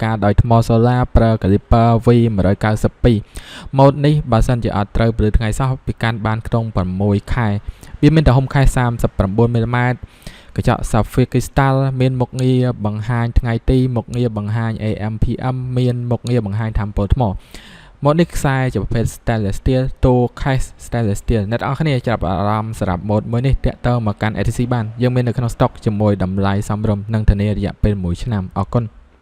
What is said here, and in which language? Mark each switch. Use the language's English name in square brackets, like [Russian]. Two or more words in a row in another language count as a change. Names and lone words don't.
[Khmer] ការដោយថ្មសូឡាប្រើ caliper V192 ម៉ូដនេះបើសិនជាអត់ត្រូវព្រលឺថ្ងៃសោះវាកាន់បានក្នុង6ខែវាមានទំហំខែ39មីលីម៉ែត្រកញ្ចក់ [English] Sapphire Crystal [Khmer] មានមុខងារបង្ហាញថ្ងៃទីមុខងារបង្ហាញ [English] AM PM [Khmer] មានមុខងារបង្ហាញថាមពលថ្មម៉ូដនេះខ្សែជាប្រភេទ [English] stainless steel [Khmer] តួ [English] case stainless steel [Khmer] អ្នកនរគ្នាចាប់អារម្មណ៍សម្រាប់ម៉ូដមួយនេះតាក់ទងមកកាន់ ATC បានយើងមាននៅក្នុង stock ជាមួយតម្លៃសមរម្យនិងធានារយៈពេល1ឆ្នាំអរគុណ